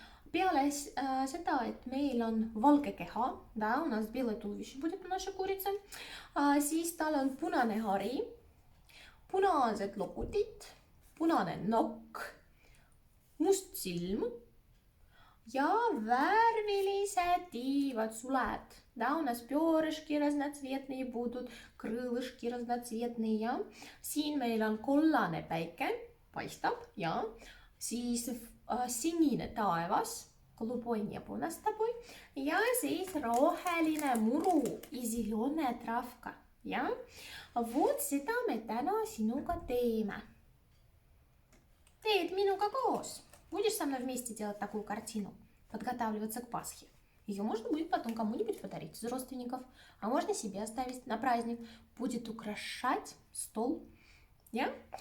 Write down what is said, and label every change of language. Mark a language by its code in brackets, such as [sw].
[et] Peale seda, et meil on valge keha, да, [ru] у нас белое туловище будет у нашей курицы, [et] siis tal on punane hari, punased lokutid, punane nokk, must silm ja värvilised tiivad suled. [ru] Да, у нас перышки разноцветные будут, крылышки разноцветные, ja. [et] Siin meil on kollane päike, paistab, ja. Siis sinine taevas, [ru] голубой небо у нас с тобой, [et] ja siis roheline muru ja [ru] zilone travka, [et] ja. Вот seda me täna sinuga teeme. Teed minuga koos. [ru] Будешь со мной вместе делать такую картину, подготавливаться к Пасхе. Ее можно будет потом кому-нибудь подарить из родственников, а можно себе оставить на праздник. Будет украшать стол, ja.